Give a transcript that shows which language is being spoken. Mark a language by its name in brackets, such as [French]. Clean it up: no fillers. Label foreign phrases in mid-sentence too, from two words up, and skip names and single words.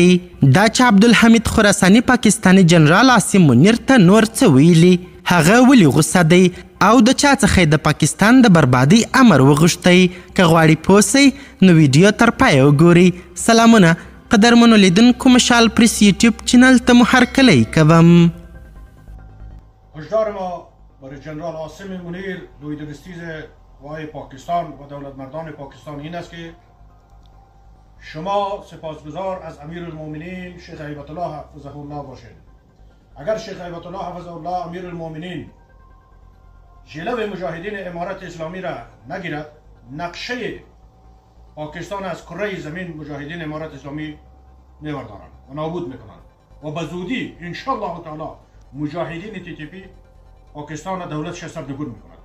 [Pashto] دا چې عبدالحمید خراساني پاکستاني جنرال عاصم منیر ته نور څه ویلي، هغه ولې غوسه دی او د چا څخه د پاکستان د بربادۍ امر وغوښتی. که غواړئ پوه سئ نو ویډیو تر پایه وګورئ. سلامونه قدرمنو لیدونکو، مشال پریس یوټیوب چینل ته مو هرکلی کوم. [Persian] هشدار ما برای جنرال عاصم منیر دویدگستیز وای پاکستان و دولتمردان پاکستان این است که شما سپاسگزار از امیر المؤمنین شیخ هیبت الله [Arabic] حفظه الله [Persian] باشید. اگر شیخ هیبت الله [Arabic] حفظه الله [Persian] امیر المؤمنین جلو مجاهدین امارت اسلامی را نگیرد، نقشه پاکستان از کره زمین مجاهدین امارت اسلامی میوردارند و نابود میکنند و به زودی [Arabic] انشاءالله تعالی [Persian] مجاهدین TTP پاکستان دولتش سرنگون میکنند.